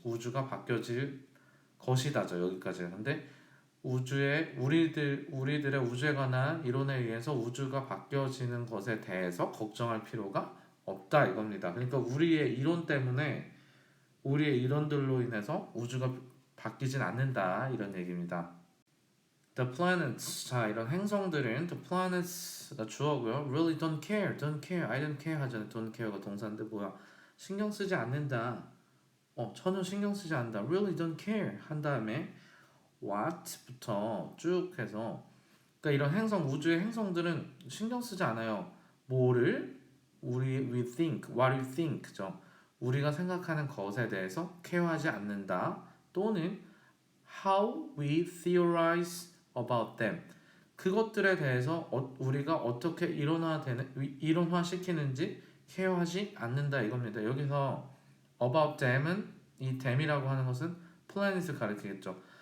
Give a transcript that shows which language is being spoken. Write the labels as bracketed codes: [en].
[ko] 우주가 바뀌어질 것이다죠. 여기까지. 근데 우리들의 우주에 관한 이론에 의해서 우주가 바뀌어지는 것에 대해서 걱정할 필요가 없다 이겁니다. 그러니까 우리의 이론 때문에 우리의 이론들로 인해서 우주가 바뀌진 않는다 이런 얘기입니다. The planets 자 이런 행성들은 the planets 가 주어고요. [en] Really don't care, don't care, I don't care 하잖아요. [ko] don't care 가 동사인데 뭐야? 신경 쓰지 않는다. 전혀 신경 쓰지 않는다. Really don't care 한 다음에 what 부터 쭉 해서 그러니까 이런 행성 우주의 행성들은 신경 쓰지 않아요. [en] 뭐를 we think, what you think죠. [ko] 우리가 생각하는 것에 대해서 케어하지 않는다. [en] 또는 how we theorize about them. [ko] 그것들에 대해서 우리가 어떻게 이론화시키는지 케어하지 않는다 이겁니다. 여기서 about them 은 이 them이라고 하는 것은 planet을 가리키겠죠.